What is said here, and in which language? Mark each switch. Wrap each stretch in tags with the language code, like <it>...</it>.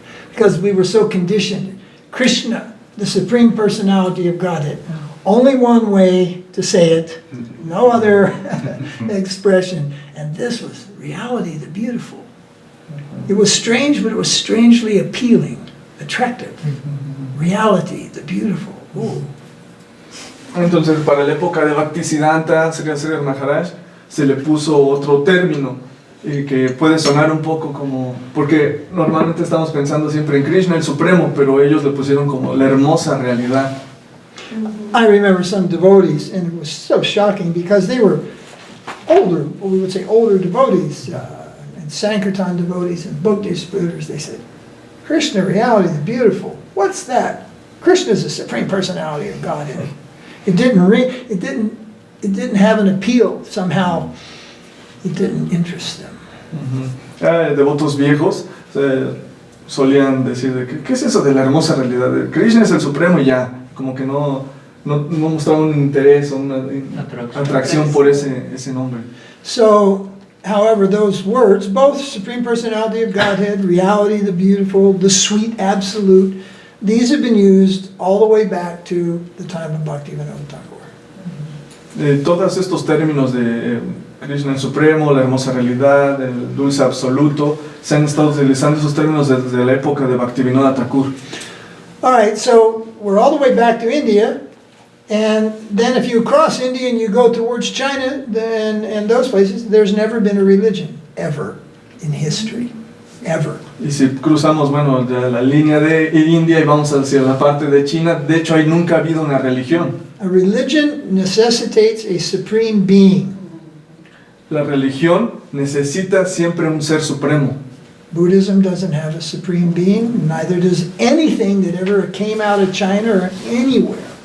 <en>Because we were so conditioned. Krishna, the Supreme Personality of Godhead. Only one way to say it, no other expression. And this was reality the beautiful. It was strange, but it was strangely appealing, attractive. Reality the beautiful. Ooh.</en> <es>Entonces para la época de Bhaktisiddhanta, Sri Sridhar Maharaj, se le puso otro término que puede sonar un poco como, porque normalmente estamos pensando siempre en Krishna, el Supremo, pero ellos le pusieron como la hermosa realidad.</es> <en>I remember some devotees, and it was so shocking because they were older, what we would say older devotees, and Sankirtan devotees and book distributors. They said, Krishna, reality, the beautiful. What's that? Krishna is the Supreme Personality of Godhead. It didn't have an appeal somehow. It didn't interest them.</en> <es>Devotos viejos solían decir de que, ¿qué es eso de la hermosa realidad? Krishna es el Supremo y ya, como que no mostraba un interés o una atracción por ese nombre.</es> <en>So, however, those words, both Supreme Personality of Godhead, reality, the beautiful, the sweet absolute, these have been used all the way back to the time of Bhaktivinoda Thakur.</en> <es>Todos estos términos de Krishna el Supremo, la hermosa realidad, el dulce absoluto, se han estado utilizando esos términos desde la época de Bhaktivinoda Thakur.</es> <en>All right, so we're all the way back to India, and then if you cross India and you go towards China and those places, there's never been a religion, ever, in history, ever.</en> <es>Y si cruzamos, bueno, de la línea de India y vamos hacia la parte de China, de hecho ahí nunca ha habido una religión.</es> <en>A religion necessitates a supreme being.</en> <es>La religión necesita siempre un ser supremo.</es> <en>Buddhism doesn't have a supreme being, neither does anything that ever came out of China or anywhere.</en>